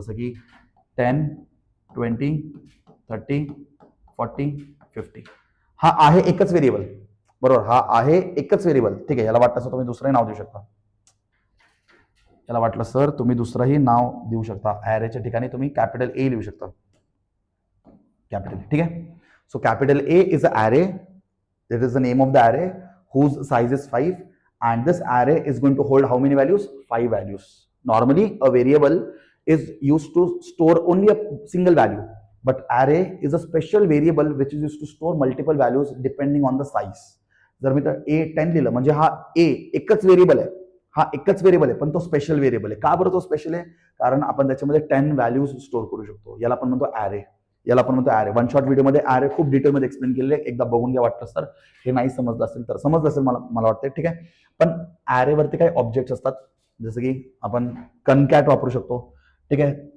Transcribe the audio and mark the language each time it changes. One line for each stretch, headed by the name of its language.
Marathi: जसं की 10, 20, 30, 40, 50. हा आहे एकच व्हेरिएबल. बरोबर. हा आहे एकच व्हेरिएबल. ठीक आहे. याला वाटलं सर तुम्ही दुसरंही नाव देऊ शकता. तुम्ही दुसरंही नाव देऊ शकता. ॲरेच्या ठिकाणी तुम्ही कॅपिटल ए लिहू शकता. कॅपिटल. ठीक आहे.
English: So capital A is a array. That is the name of the array whose size is 5, and this array is going to hold how many values? 5 values. Normally a variable is used to store only a single value, but array is a special variable which is used to store multiple values depending on the size.
Marathi: जर मी तर a 10 लिहिलं म्हणजे हा a एकच variable आहे. हा एकच variable आहे, पण तो स्पेशल व्हेरिएबल आहे. का बरं तो स्पेशल आहे? कारण आपण त्याच्यामध्ये 10 व्हॅल्यूज स्टोअर करू शकतो. याला आपण म्हणतो ॲरे. वन शॉट व्हिडिओमध्ये ॲरे खूप डिटेलमध्ये एक्सप्लेन केलेले, एकदा बघून घ्या वाटलं सर. हे नाही समजलं असेल तर समजलं असेल मला वाटतं. ठीक आहे. पण ॲरेवरती काही ऑब्जेक्ट्स असतात, जसं की आपण कनकॅट वापरू शकतो. ठीक आहे.